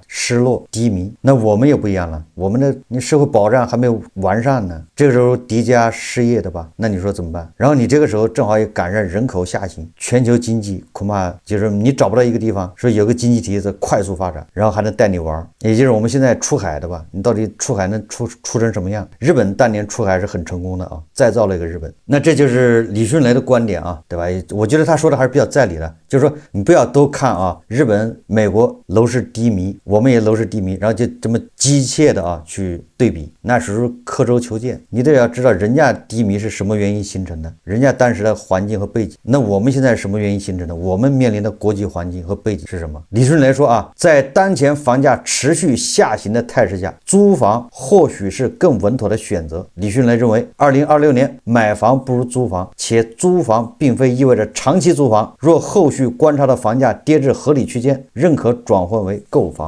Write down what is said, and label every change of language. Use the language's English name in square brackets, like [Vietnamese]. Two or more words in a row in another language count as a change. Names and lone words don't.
[Chinese] 失落低迷。那我們也不一樣了，我們的社會保障還沒有完善呢，這個時候疊加失業的吧？那你說怎麼辦？然後你這個時候正好也趕上人口下行，全球經濟恐怕就是你找不到一個地方說有個經濟體在快速發展，然後還能帶你玩，也就是我們現在出海的吧？你到底出海能出成什麼樣？日本當年出海是很成功的再造了一個日本。那這就是李迅雷的觀點對吧？我覺得他說的還是比較在理的，就是說你不要都看日本、美國樓市低迷，我們也樓市低迷，然後就這麼機械的去對比，那是刻舟求劍。你得要知道人家低迷是什麼原因形成的，人家當時的環境和背景。那我們現在是什麼原因形成的？我們面臨的國際環境和背景是什麼？李迅雷說在當前房價持續下行的態勢下，租房或許是更穩妥的選擇。李迅雷認為2026年買房不如租房，且租房並非意味着長期租房，若後續觀察到房價跌至合理區間，仍可轉換為購房。